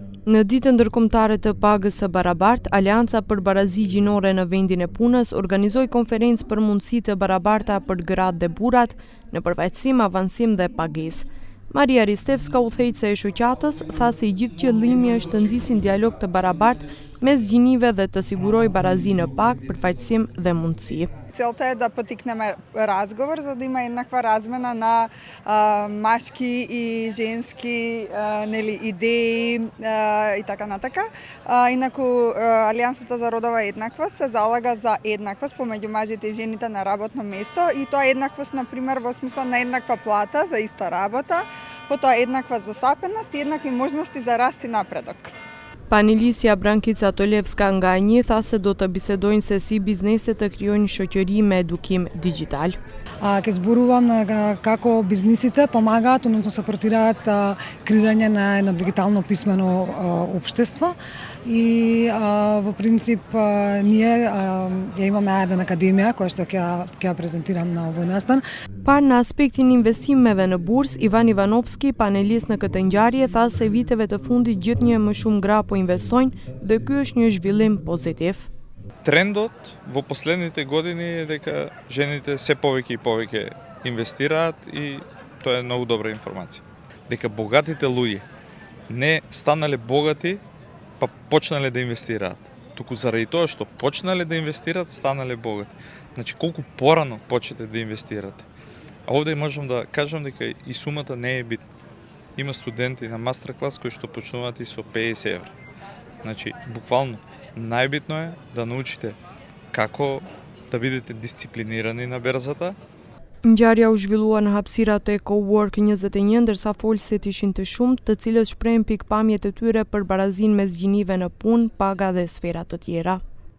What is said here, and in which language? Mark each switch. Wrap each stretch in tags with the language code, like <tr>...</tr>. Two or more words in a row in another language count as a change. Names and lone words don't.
<sq>Në ditën ndërkombëtare të pagës së barabartë, Alianca për Barazi Gjinore në vendin e punës organizoi konferencë për mundësi të barabarta për gratë dhe burrat në përfaqësim, avancim dhe pagesë. Maria Ristevska, udhëheqëse e shoqatës, tha se i gjithë qëllimi është të ndisin dialog të barabartë mes gjinive dhe të sigurojë barazi në pagë, përfaqësim dhe mundësi.</sq> <mk>Целта е да потикнеме разговор за да има еднаква размена на машки и женски идеи и така натака. Инаку Алијансата за родова еднаквост се залага за еднаквост помеѓу мажите и жените на работно место и тоа еднаквост на пример во смисла на еднаква плата за иста работа, потоа еднаква застапеност и еднакви можности за раст и напредок.</mk> <sq>Panelisja Brankica Tolevska nga një tha se do të bisedojnë se si bizneset të krijojnë shoqëri me edukim digjital.</sq> <mk>Ке зборувам како бизнисите помагаат, односно сапортираат креирање на едно дигитално писмено општество и во принцип ние ја имаме една академија која што ќе ја презентирам на овој настан.</mk> <sq>Par në aspektin investimeve në bursë, Ivan Ivanovski, panelist në këtë ngjarje, tha se viteve të fundit gjithnjë më shumë gra po investojnë dhe ky është një zhvillim pozitiv.</sq> <mk>Трендот во последните години е дека жените се повеќе и повеќе инвестираат и тоа е многу добра информација. Дека богатите луѓе не станале богати, па почнале да инвестираат. Туку заради тоа што почнале да инвестираат, станале богати. Значи колку порано почнете да инвестирате. А овде можам да кажам дека и сумата не е битна. Има студенти на мастер-клас кои што почнуваат и со 50 евра. Значи, буквално, најбитно е да научите како да бидете дисциплинирани на берзата.</mk> <sq>Ngjarja u zhvillua në hapësirat e Cowork 21, ndërsa folësit ishin të shumtë, të cilët shprehen pikpamjet e tyre për barazinë mes gjinive në punë, paga dhe sfera të tjera.</sq>